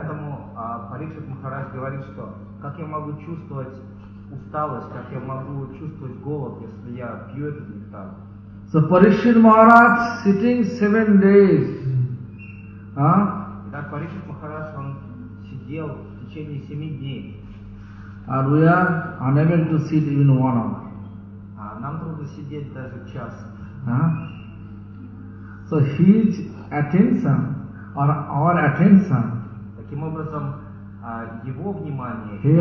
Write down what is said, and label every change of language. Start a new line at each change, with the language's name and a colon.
Russian: Поэтому Парикшит Махарадж говорит, что как я могу чувствовать усталость, как я могу чувствовать голод, если я пью этот нектар.
English: So Parikshit Maharaj sitting 7 days.
Russian: Итак, Парикшит Махарадж, он сидел в течение 7 дней.
English: And we are unable to sit even 1 hour.
Russian: Нам трудно сидеть даже час.
English: So his attention or our attention.
Russian: Таким образом, его внимание,